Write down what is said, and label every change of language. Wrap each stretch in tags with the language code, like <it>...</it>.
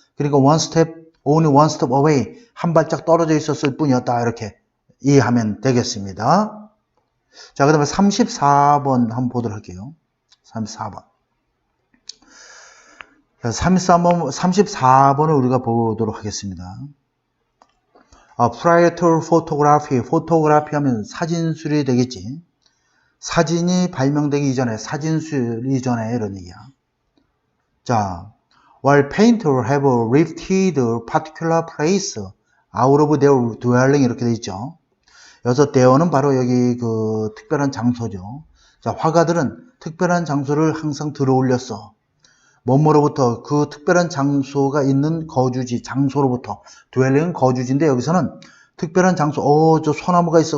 <ko>그러니까</ko> <en>only one step away,</en> <ko>한 발짝 떨어져 있었을 뿐이었다. 이렇게 이해하면 되겠습니다. 자, 그 다음에 34번 한번 보도록 할게요. 34번. 34번을 우리가 보도록 하겠습니다.</ko> <en>Prior to photography, photography</en> <ko>하면 사진술이 되겠지. 사진이 발명되기 이전에, 사진술 이전에 이런 얘기야.</ko> <en>자, while painters have lifted a particular place out of their dwelling</en> <ko>이렇게 돼 있죠. 여기서 there는 바로 여기 그 특별한 장소죠. 자, 화가들은 특별한 장소를 항상 들어 올렸어. 뭐뭐로부터 그 특별한 장소가 있는 거주지, 장소로부터. dwelling은 거주지인데 여기서는 특별한 장소, 저 소나무가 있어.</ko>